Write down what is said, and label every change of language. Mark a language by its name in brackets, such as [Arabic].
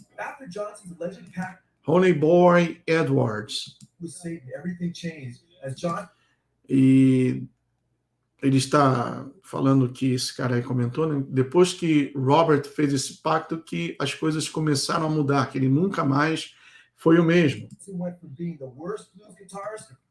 [English] After Johnson's alleged pact Honey Boy Edwards. with Satan, everything changed. As John [Portuguese] E ele está falando que esse cara aí comentou, né? Depois que Robert fez esse pacto, que as coisas começaram a mudar, que ele nunca mais foi o mesmo. [English] went from being the worst blues guitarist